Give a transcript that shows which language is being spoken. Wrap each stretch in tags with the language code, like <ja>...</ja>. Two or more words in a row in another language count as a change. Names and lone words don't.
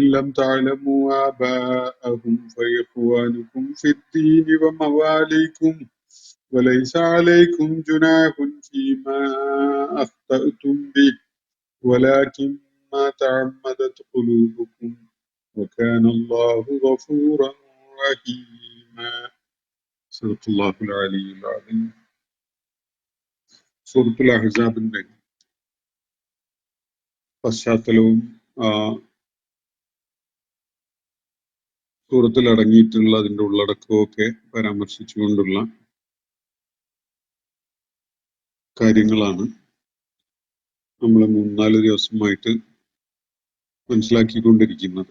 <ar>لم تعلموا آباءهم فإخوانكم في الدين ومواليكم وليس عليكم جناح فيما أخطأتم به ولكن ما تعمدت قلوبكم وكان الله غفورا رحيما صدق الله العلي العظيم.</ar> <ml>സൂറത്തുൽ അഹ്സാബിന്റെ പശ്ചാത്തലവും സൂറത്തിൽ അടങ്ങിയിട്ടുള്ള അതിന്റെ ഉള്ളടക്കവും ഒക്കെ പരാമർശിച്ചുകൊണ്ടുള്ള കാര്യങ്ങളാണ് നമ്മൾ 3-4 ദിവസമായിട്ട് മനസ്സിലാക്കിക്കൊണ്ടിരിക്കുന്നത്.</ml>